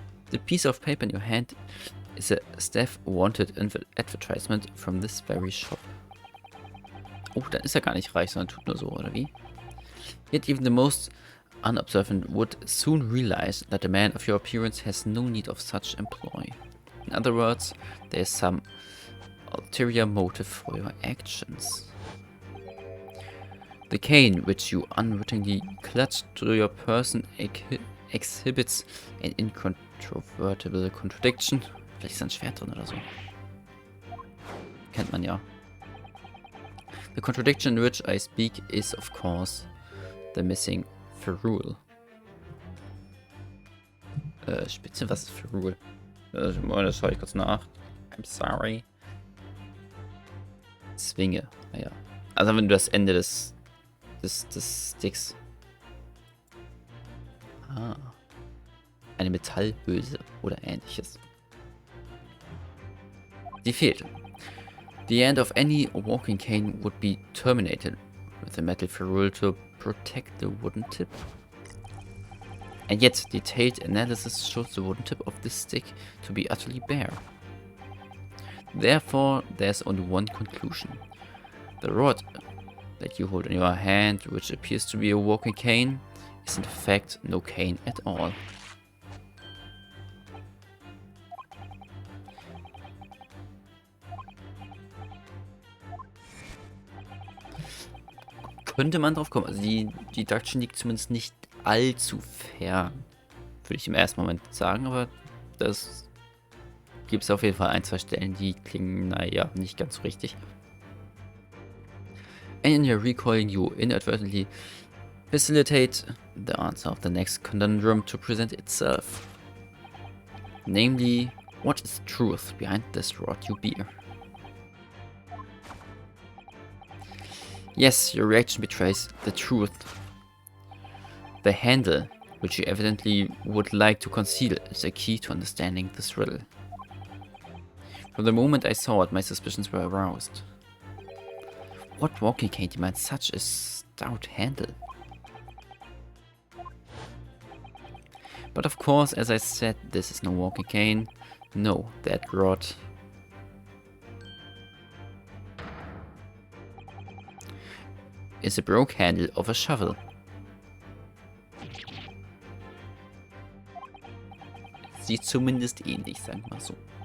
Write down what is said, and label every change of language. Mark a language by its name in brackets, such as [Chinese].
[English] The piece of paper in your hand is a staff wanted advertisement from this very shop. [German] Oh, dann ist er gar nicht reich, sondern tut nur so, oder wie? [English] Yet even the most unobservant would soon realize that a man of your appearance has no need of such employ. In other words, there is some ulterior motive for your actions. The cane which you unwittingly clutched to your person exhibits an incontrovertible contradiction. [German] Vielleicht ist ein Schwert drin oder so. Kennt man ja. [English] The contradiction in which I speak is, of course, the missing ferrule. [German] Spitze, was ist ferrule? Das schaue ich kurz nach. [English] I'm sorry. [German] Zwinge. Naja. Also wenn du das Ende des Sticks. Ah. Eine Metallhülse oder ähnliches. Die fehlt. [English] The end of any walking cane would be terminated with a metal ferrule to protect the wooden tip. And yet, detailed analysis shows the wooden tip of this stick to be utterly bare. Therefore, there's only one conclusion. The rod that you hold in your hand, which appears to be a walking cane, is in fact no cane at all. [German] könnte man drauf kommen. Also die Deduction liegt zumindest nicht allzu fern, würde ich im ersten Moment sagen, aber das gibt es auf jeden Fall ein, zwei Stellen, die klingen, naja, nicht ganz so richtig. [English] And in your recalling, you inadvertently facilitate the answer of the next conundrum to present itself. Namely, what is truth behind this rod you bear? Yes, your reaction betrays the truth. The handle, which you evidently would like to conceal, is a key to understanding this riddle. From the moment I saw it, my suspicions were aroused. What walking cane demands such a stout handle? But of course, as I said, this is no walking cane. No, that rod is a broke handle of a shovel. [German] Sieht zumindest ähnlich, sagen wir mal so.